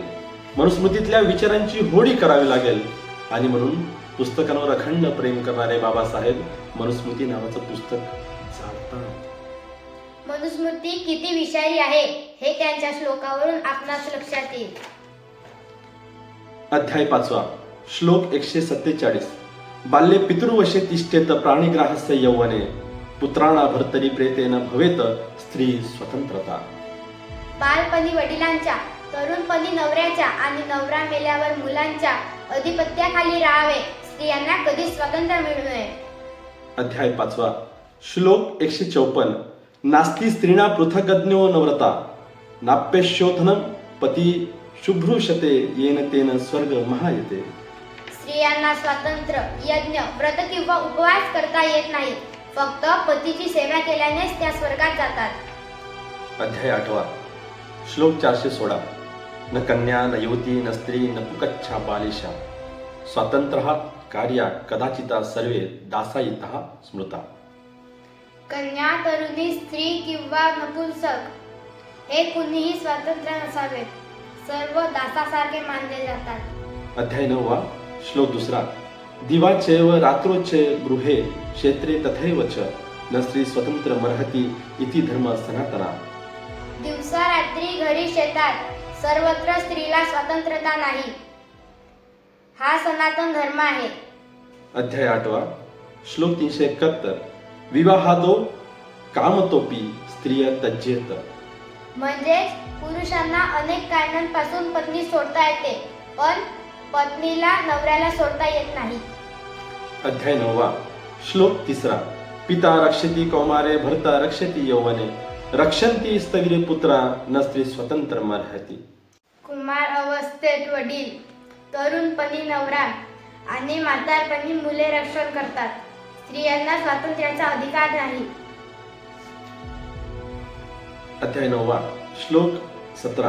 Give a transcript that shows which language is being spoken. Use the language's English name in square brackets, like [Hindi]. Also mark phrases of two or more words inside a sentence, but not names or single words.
[Marathi] मनुस्मृतीतल्या विचारांची होळी करावी लागेल. आणि म्हणून पुस्तकांवर अखंड प्रेम करणारे बाबासाहेब मनुस्मृती नावाचं पुस्तक जाळतात. मनुस्मृती किती विषारी आहे हे त्यांच्या श्लोकावरून आपणास लक्षात येईल. अध्याय 5 श्लोक 147. [Sanskrit] बाल्ये पितृवशे तिष्ठेत प्राणिग्राहस्य यौवने पुत्राणा भर्तरी प्रेतेन भवेत स्त्री स्वतंत्रता. [Marathi] बालपणी वडिलांच्या, तरुणपणी नवऱ्याच्या आणि नवरा मेल्यावर मुलांच्या अधिपत्याखाली राहावे. स्त्रियांना कधीच स्वातंत्र्य मिळू नये. अध्याय 5 श्लोक 154. [Sanskrit] नास्ति स्त्रीणा पृथगज्ञो नव्रता नाप्यशोधनम पती शुभ्रूषते येन तेन स्वर्ग महायते. [Marathi] स्त्रियांना स्वातंत्र्य, यज्ञ, व्रत किंवा उपवास करता येत नाही. फक्त पतीची सेवा केल्यानेच त्या स्वर्गात जातात. अध्याय 8 श्लोक 416. [Sanskrit] न कन्या न युवती न स्त्री न पुकच्छा बालिशा स्वातंत्र्यः कार्या कदाचिता सर्वे दासायितः स्मृता. [Marathi] कन्या, तरुणी, स्त्री किंवा नपुंसक हे कुणीही स्वातंत्र्य नसावेत. सर्व दासासारखे मानले जातात. अध्याय 9 श्लोक 2. [Sanskrit] दिवाचैव रात्रोचे गृहे क्षेत्रे तथैव च न स्त्री स्वतंत्र मर्हति इति धर्म सनातना. [Marathi] दिवसा रात्री घरी शेतात सर्वत्र स्त्रीला स्वतंत्रता नाही. हा सनातन धर्म आहे. अध्याय 8 श्लोक 371. [Sanskrit] विवाहादो कामतोपी स्त्रिय तज्जेत. [Marathi] म्हणजेच पुरुषांना अनेक कारणांपासून पत्नी सोडता येते, पण पत्नीला नवऱ्याला सोडता येत नाही. अध्याय 9 श्लोक 3. [Sanskrit] पिता रक्षति कौमारे भर्ता रक्षति यौवने रक्षन्ति स्थविरे पुत्रा न स्त्री स्वतंत्र मर्हति. [Marathi] कुमार अवस्थेत वडील, तरुणपणी नवरा आणि म्हातारपणी मुले रक्षण करतात. स्त्रियांना स्वातंत्र्याचा अधिकार नाही. अध्याय 9 श्लोक 17.